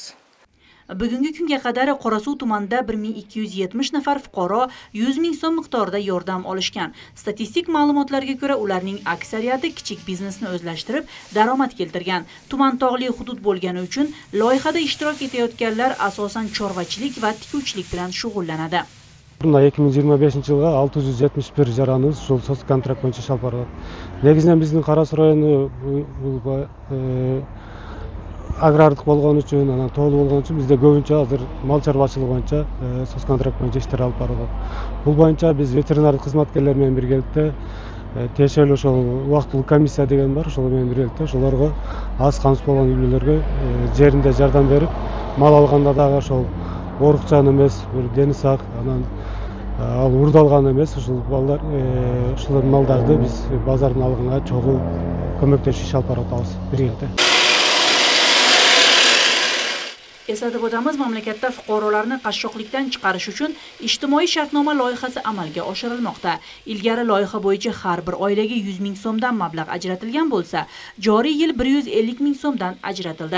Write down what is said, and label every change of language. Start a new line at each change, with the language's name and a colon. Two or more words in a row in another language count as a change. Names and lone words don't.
Uzbek: Bugungi kunga qadar Qorasuv tumanida 1270 nafar fuqaro 100 ming so'm miqdorida yordam olishgan. Statistik ma'lumotlarga ko'ra, ularning aksariyati kichik biznesni o'zlashtirib, daromad keltirgan. Tuman tog'li hudud bo'lgani uchun loyihada ishtirok etayotganlar asosan chorvachilik va tikuvchilik bilan shug'ullanadi.
Kyrgyz: Bunda 2025-жылга 671 жараныбыз ушул соц контракт боюнча иш алып барат. Негизинен биздин Карасу району агрардык болгон үчүн, анан тоолуу болгон үчүн бизде көбүнчө азыр мал чарбачылыгы боюнча соц контракт боюнча иштер алып барылат. Бул боюнча биз ветеринардык кызматкерлер менен биргеликте тиешелүү ошол убактылуу комиссия деген бар, ошол менен биргеликте ошолорго аз камсыз болгон үй бүлөлөргө жеринде жардам берип, мал алганда дагы ошол орукчан эмес, бир дени сак, анан ал урдалган эмес, ушул балдар, ушул малдарды биз базардан алганга чогуу көмөктөшүп иш алып барып атабыз биргеликте.
Uzbek: Eslatib o'tamiz, mamlakatda fuqarolarni qashshoqlikdan chiqarish uchun ijtimoiy shartnoma loyihasi amalga oshirilmoqda. Ilgari loyiha bo'yicha har bir oilaga 100 ming so'mdan mablag' ajratilgan bo'lsa, joriy yil 150 ming so'mdan ajratildi.